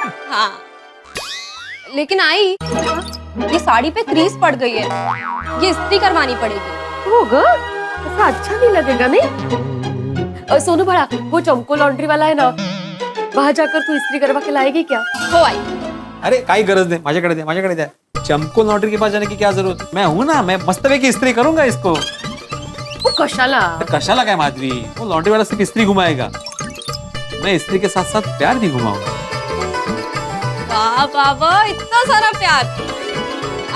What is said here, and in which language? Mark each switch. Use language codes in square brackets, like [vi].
[hi] हाँ लेकिन आई, ये साड़ी पे क्रीज पड़ गई है, ये इस्त्री करवानी पड़ेगी। होगा, ऐसा अच्छा नहीं लगेगा नहीं? सोनू बड़ा, वो चमको लॉन्ड्री वाला है ना, वहाँ जाकर तू इस्त्री करवा के लाएगी क्या? [mr] हो आई। अरे काही गरज नाही, माझ्याकडे द्या। [hi] चमको लॉन्ड्री के पास जाने की क्या जरूरत? मैं हूँ ना, मैं मस्तपैकी इस्त्री करूंगा इसको। [mr] वो कशाला? कशाला काय माधवी, [hi] वो लॉन्ड्री वाला सिर्फ इस्त्री घुमाएगा, मैं इस्त्री के साथ साथ प्यार भी घुमाऊंगा। वाह बाबा, इतना सारा प्यार।